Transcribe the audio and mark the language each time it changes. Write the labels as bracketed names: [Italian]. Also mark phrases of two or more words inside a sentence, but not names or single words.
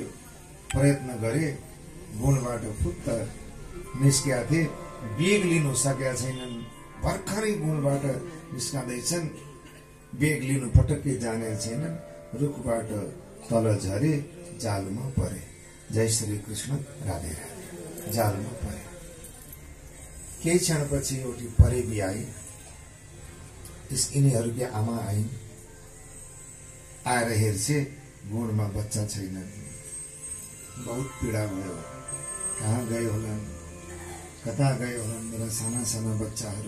[Nepali] प्रयत्न गरे, गुणबाट फुत्त निस्केका थिए। बेग लिनु सकेका छैनन्। भर्खरै गुणबाट निस्कँदैछन्। बेग लिनु पटक्कै जाने छैनन्। रुखबाट तल झरे, जालमा परे। जय श्री कृष्ण, राधे राधे। जालमा परे। केही क्षणपछि एउटी परेवी आई। यिनीहरूकी आमा आइन्। आएर हेर्छे, गुणमा बच्चा छैनन्। बहुत पीडा भयो। कहाँ गए होलान्, कता गए होलान् मेरा साना बच्चाहरू।